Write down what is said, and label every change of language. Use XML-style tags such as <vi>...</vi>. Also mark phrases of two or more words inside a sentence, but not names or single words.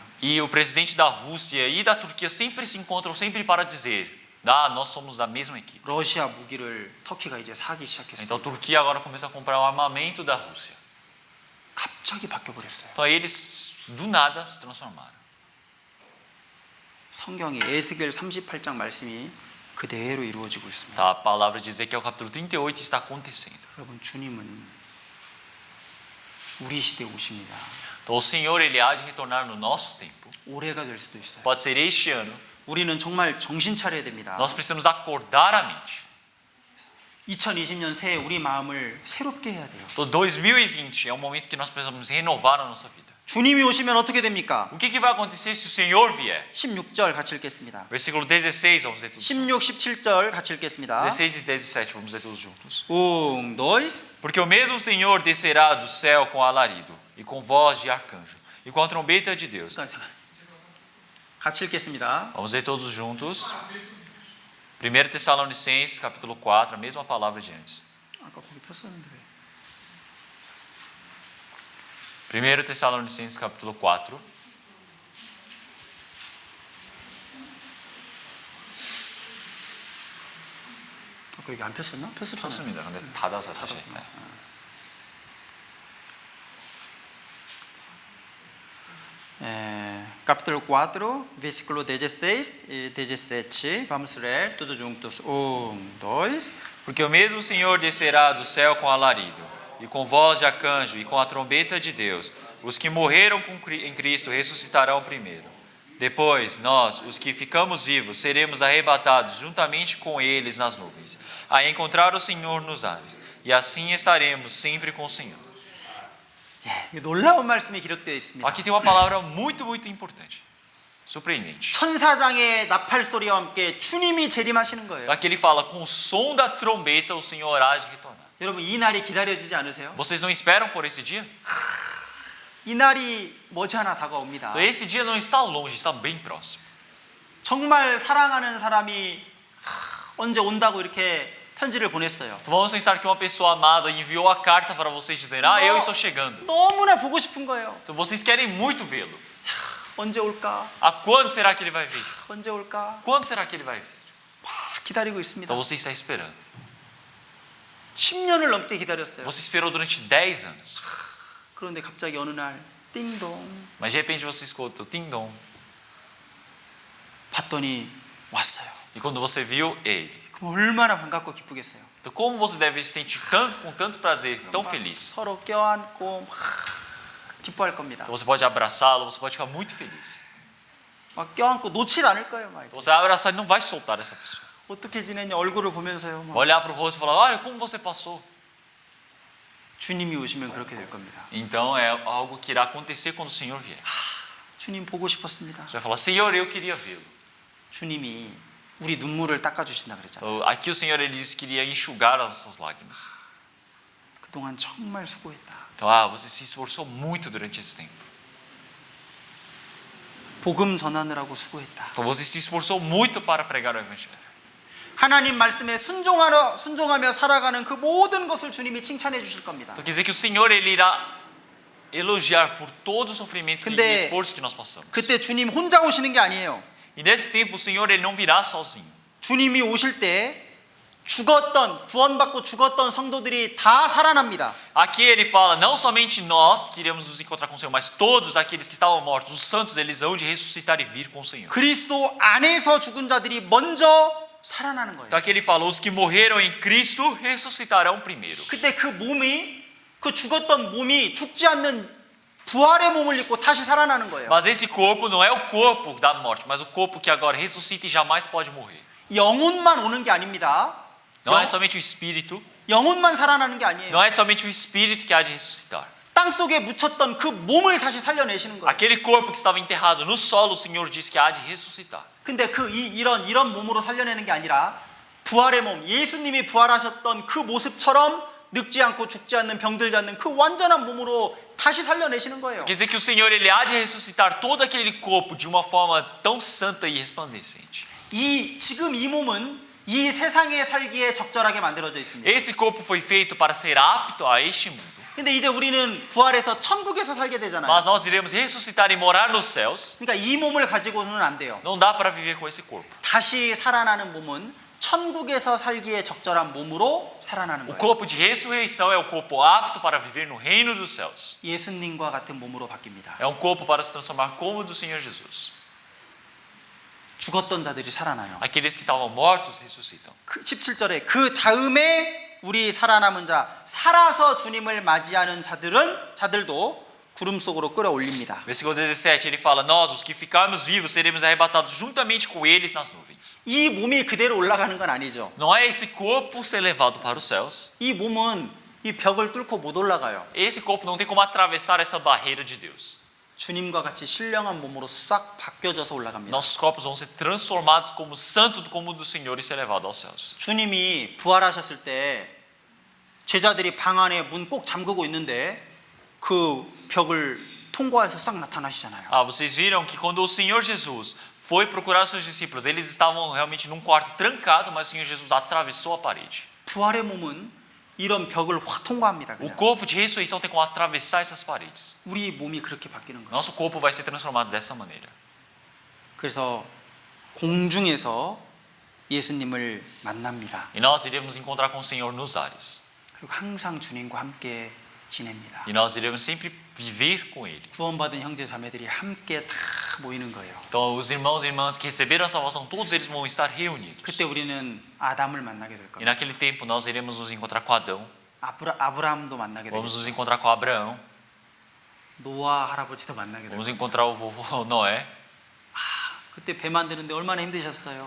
<pt>E o presidente da Rússia e da Turquia sempre se encontram, sempre para dizer: nós somos da mesma equipe.</pt> <ko>러시아 무기를 터키가 이제 사기 시작했어요.</ko> <pt>Então, Turquia agora começa a comprar o armamento da Rússia.</pt> <ko>갑자기 바뀌어버렸어요.</ko> <pt>Então, eles do nada se transformaram.</pt> <ko>성경이 에스겔 38장 말씀이 그대로 이루어지고 있습니다.</ko> <pt>Tá, a palavra de Ezequiel capítulo 38 está acontecendo.</pt> <ko>여러분, 주님은 우리 시대에 오십니다.</ko> <pt>Então, o Senhor, ele há de retornar no nosso tempo.</pt> <ko>올해가 될 수도 있어요.</ko> <pt>Pode ser este ano.</pt> <ko>우리는 정말 정신 차려야 됩니다.</ko> <pt>Nós precisamos acordar a mente.</pt> <ko>2020년 새해 우리 마음을 새롭게 해야 돼요.</ko> <pt>Então, 2020 é um momento que nós precisamos renovar a nossa vida.</pt> <ko>주님이 오시면 어떻게 됩니까?</ko> <pt>O que vai acontecer se o Senhor vier?</pt> <ko>16절 같이 읽겠습니다.</ko> <pt>Versículo 16, vamos ler todos. 16,</pt> <ko>17절 같이 읽겠습니다.</ko> <pt>16 e 17, vamos ler todos juntos. 2. Porque o mesmo Senhor descerá do céu com alarido, e com voz de arcanjo, e com a trombeta de Deus.</pt> <ko>같이 읽겠습니다.</ko> <pt>Vamos ler todos juntos. 1 Tessalonicenses, capítulo 4, a mesma palavra de antes.</pt> <ko>아까 거기 폈었는데 왜?</ko> <pt>1 Tessalonicenses, capítulo 4.</pt> <ko>아까 여기 안 폈었나? 폈었잖아요. 좋습니다. 근데 닫아서 다시. 네.</ko> <pt>Capítulo 4, versículo 16 e 17. Vamos ler todos juntos. 2. Porque o mesmo Senhor descerá do céu com alarido, e com voz de arcanjo, e com a trombeta de Deus. Os que morreram em Cristo ressuscitarão primeiro. Depois, nós, os que ficamos vivos, seremos arrebatados juntamente com eles nas nuvens, a encontrar o Senhor nos ares, e assim estaremos sempre com o Senhor.</pt> <ko>놀라운 말씀이 기록되어 있습니다.</ko> <pt>Aqui tem uma palavra muito importante, surpreendente.</pt> <ko>천사장의 나팔 소리와 함께 주님이 재림하시는 거예요.</ko> <pt>Aqui ele fala: com o som da trombeta o Senhor há de retornar.</pt> <ko>여러분, 이 날이 기다려지지 않으세요?</ko> <pt>Vocês não esperam por esse dia?</pt> <ko>이 날이 머지않아 다가옵니다.</ko> <pt>Então, esse dia não está longe, está bem próximo.</pt> <ko>정말 사랑하는 사람이 언제 온다고 이렇게 편지를 보냈어요.</ko> <pt>Então, vamos pensar que uma pessoa amada enviou a carta para vocês dizendo: eu estou chegando.</pt> <ko>너무나 보고 싶은 거예요.</ko> <pt>Então vocês querem muito vê-lo.</pt> <ko>언제 올까?</ko> <pt>A quando será que ele vai vir?</pt> <ko>언제 올까?</ko> <pt>Quando será que ele vai vir?</pt> <ko>기다리고 있습니다.</ko> <pt>Então você está esperando.</pt> <ko>10년을 넘게 기다렸어요.</ko> <pt>Você esperou durante 10 anos.</pt> <ko>그런데 갑자기 어느 날 띵동</ko> <pt>Mas de repente você escuta o tim-dom.</pt> <ko>봤더니 왔어요.</ko> <pt>E quando você viu ele,</pt> <ko>그럼 얼마나 반갑고 기쁘겠어요.</ko> <pt>então como você deve se sentir com tanto prazer, tão feliz?</pt> <ko>서로 껴안고 기뻐할 겁니다.</ko> <pt>Então você pode abraçá-lo, você pode ficar muito feliz.</pt> <ko>막 껴안고 놓질 않을 거예요. 막.</ko> <pt>Então você vai abraçar e não vai soltar essa pessoa.</pt> <ko>어떻게 지내냐 얼굴을 보면서요. 막.</ko> <pt>Vai olhar para o rosto e falar: olha como você passou.</pt> <ko>주님이 오시면 그렇게 될 겁니다.</ko> <pt>Então é algo que irá acontecer quando o Senhor vier.</pt> <ko>주님 보고 싶었습니다.</ko> <pt>Você vai falar: Senhor, eu queria vê-lo.</pt> <ko>주님이 우리 눈물을 닦아주신다 그랬잖아요.</ko> <pt>Então, aqui o Senhor ele disse que iria enxugar as nossas lágrimas.</pt> <ko>그동안 정말 수고했다.</ko> <pt>Então, você se esforçou muito durante esse tempo.</pt> <ko>복음 전하느라고 수고했다.</ko> <pt>Então você se esforçou muito para pregar o Evangelho.</pt> <ko>하나님 말씀에 순종하며 살아가는 그 모든 것을 주님이 칭찬해 주실 겁니다.</ko> <pt>Então quer dizer que o Senhor ele irá elogiar por todo o sofrimento e</pt> <ko>근데</ko> <pt>esforço que nós passamos.</pt> <ko>그때 주님 혼자 오시는 게 아니에요.</ko> <pt>E nesse tempo o Senhor ele não virá sozinho.</pt> <ko>주님이 오실 때 구원받고 죽었던 성도들이 다 살아납니다.</ko> <pt>Aqui ele fala não somente nós que iremos nos encontrar com o Senhor, mas todos aqueles que estavam mortos, os santos, eles hão de ressuscitar e vir com o Senhor.</pt> <ko>그리스도 안에서 죽은 자들이 먼저 살아나는 거예요.</ko> <pt>Então aqui ele fala os que morreram em Cristo ressuscitarão primeiro.</pt> <ko>그때 그 죽었던 몸이 죽지 않는 부활의 몸을 입고 다시 살아나는 거예요.</ko> <pt>Mas esse corpo não é o corpo da morte, mas o corpo que agora ressuscita e jamais pode morrer.</pt> <ko>영혼만 오는 게 아닙니다.</ko> <pt>Não é somente o espírito,</pt> <ko>영혼만 살아나는 게 아니에요.</ko> <pt>não é somente o espírito que há de ressuscitar.</pt> <ko>땅 속에 묻혔던 그 몸을 다시 살려내시는 거예요.</ko> <pt>Aquele corpo que estava enterrado no solo, o Senhor diz que há de ressuscitar.</pt> <ko>근데 이런 몸으로 살려내는 게 아니라 부활의 몸, 예수님이 부활하셨던 그 모습처럼 늙지 않고 죽지 않는 병들지 않는 그 완전한 몸으로 다시 살려내시는 거예요.</ko> <pt>Quer dizer que o Senhor ele há de ressuscitar todo aquele corpo de uma forma tão santa e resplandecente.</pt> <ko>지금 이 몸은 이 세상에 살기에 적절하게 만들어져 있습니다.</ko> <pt>Esse corpo foi feito para ser apto a este mundo.</pt> <ko>근데 이제 우리는 부활해서 천국에서 살게 되잖아요.</ko> <pt>Mas nós iremos ressuscitar e morar nos céus.</pt> <ko>그러니까 이 몸을 가지고는 안 돼요.</ko> <pt>Não dá para viver com esse corpo.</pt> <ko>다시 살아나는 몸은 천국에서 살기에 적절한 몸으로 살아나는</ko> <pt>O</pt> <ko>거예요.</ko> <pt>corpo de ressurreição é o corpo apto para viver no reino dos céus.</pt> <ko>예수님과 같은 몸으로 바뀝니다.</ko> <pt>É um corpo para se transformar como o do Senhor Jesus.</pt> <ko>죽었던 자들이 살아나요.</ko> <pt>Aqueles que estavam mortos ressuscitam.</pt> <ko>17절에 그 다음에 우리 살아남은 자, 살아서 주님을 맞이하는 자들도 구름 속으로 끌어올립니다.</ko> <pt>Versículo 17, ele fala: Nós, os que ficarmos vivos, seremos arrebatados juntamente com eles nas nuvens.</pt> <ko>이 몸이 그대로 올라가는 건 아니죠.</ko> <pt>Não é esse corpo ser levado para os céus.</pt> <ko>이 몸은 이 벽을 뚫고 못 올라가요.</ko> <pt>Esse corpo não tem como atravessar essa barreira de Deus.</pt> <ko>주님과 같이 신령한 몸으로 싹 바뀌어져서 올라갑니다.</ko> <pt>Nossos corpos vão ser transformados como santo como o do Senhor e ser levado aos céus.</pt> <ko>주님이 부활하셨을 때 제자들이 방 안에 문 꼭 잠그고 있는데 그 벽을 통과해서 싹 나타나시잖아요.</ko> <pt>Ah, vocês viram que quando o Senhor Jesus foi procurar os seus discípulos, eles estavam realmente num quarto trancado, mas o Senhor Jesus atravessou a parede.</pt> <ko>부활의 몸은 이런 벽을 확 통과합니다.</ko> <pt>O</pt> <ko>그냥.</ko> <pt>corpo de ressurreição tem como atravessar essas paredes.</pt> <ko>우리 몸이 그렇게 바뀌는 거예요.</ko> <pt>Nosso corpo vai ser transformado dessa maneira.</pt> <ko>그래서 공중에서 예수님을 만납니다.</ko> <pt>E nós iremos encontrar com o Senhor nos ares.</pt> <ko>그리고 항상 주님과 함께 지냅니다.</ko> <pt>E nós iremos sempre viver com Ele.</pt> <ko>구원받은 형제 자매들이 함께 다 모이는 거예요.</ko> <pt>Então, os irmãos e irmãs que receberam a salvação, todos eles vão estar reunidos.</pt> <ko>그때 우리는 아담을 만나게 될</ko> <pt>E</pt> <ko>겁니다.</ko> <pt>naquele tempo nós iremos nos encontrar com Adão,</pt> <ko>아브라함도 만나게</ko> <pt>vamos</pt> <ko>되고</ko> <pt>nos encontrar com Abraão,</pt> <ko>노아 할아버지도 만나게 되고</ko> <pt>vamos encontrar o vovô Noé.</pt> <ko>그때 배 만드는데 얼마나 힘드셨어요?</ko>